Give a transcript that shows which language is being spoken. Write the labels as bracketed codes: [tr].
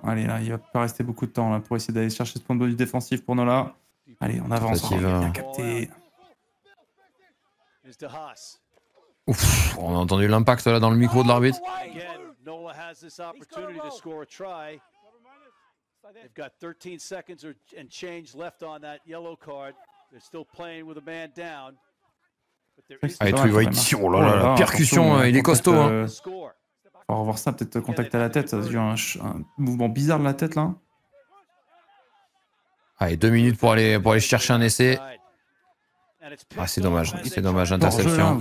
[fr] Allez, là, il va pas rester beaucoup de temps là, pour essayer d'aller chercher ce point de bonus défensif pour Nola. Allez, on avance. On va bien capter. Ouf, on a entendu l'impact là dans le micro de l'arbitre. [en] Nola has this opportunity to score a try. They've got 13 seconds and change left on that yellow card. They're still playing with a man down. [fr] Allez, oh là là, la percussion, il est costaud. Hein. On va revoir ça, peut-être contact à la tête. Ça a eu un mouvement bizarre de la tête là. Allez, 2 minutes pour aller chercher un essai. Ah, c'est dommage, interception.